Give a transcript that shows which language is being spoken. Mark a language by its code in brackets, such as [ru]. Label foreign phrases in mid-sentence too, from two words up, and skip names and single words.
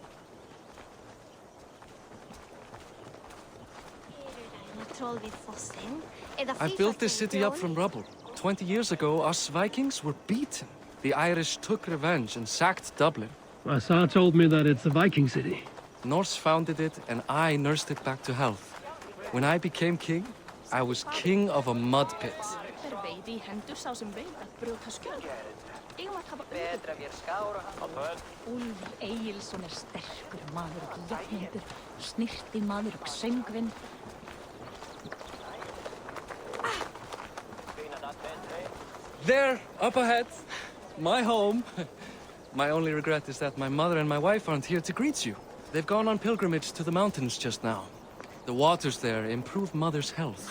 [en] I built this city up from rubble. 20 years ago, us Vikings were beaten. The Irish took revenge and sacked Dublin. Asar told me that it's a Viking city. Norse founded it, and I nursed it back to health. When I became king, I was king of a mud pit. [is] Úlfur Egilsson sterkur maður og jafnhendur, snirti maður og söngvinn. [en] There, up ahead, my home. My only regret is that my mother and my wife aren't here to greet you. They've gone on pilgrimage to the mountains just now. The waters there improve mother's health.